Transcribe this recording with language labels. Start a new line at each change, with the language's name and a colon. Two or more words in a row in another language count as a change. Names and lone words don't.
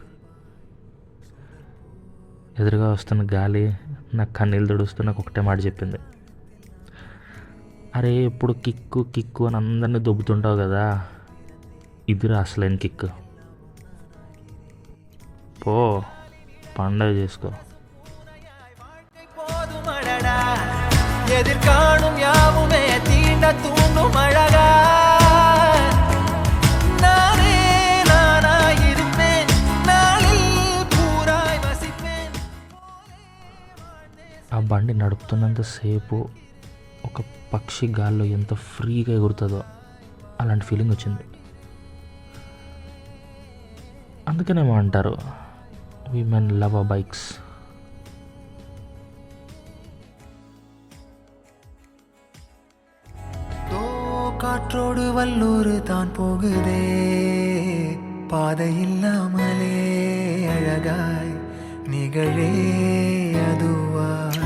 Telugu: ఎదురుగా వస్తున్న గాలి నాకు కన్నీళ్ళు తుడుస్తూ నాకు ఒకటే మాట చెప్పింది, అరే ఎప్పుడు కిక్కు కిక్కు అని అందరినీ దొబ్బుతుంటావు కదా, ఇదిరా అసలైన కిక్కు, పో పండగ చేసుకో.
Tamil: எதிர்காணும் யாவுமே தீண்ட தூண்டும் அழகா. நானே நானாயிருப்பேன், நாளில் பூராய் வசிப்பேன்.
Telugu: ఆ బండి నడుపుతున్నంతసేపు ఒక పక్షి గాల్లో ఎంత ఫ్రీగా ఎగురుతుందో అలాంటి ఫీలింగ్ వచ్చింది. అందుకనేమో అంటారు
English: women love a bikes.
Tamil: காற்றோடு வல்லூர் தான் போகுதே, பாதை இல்லாமலே அழகாய் நிகழே அதுவாய்.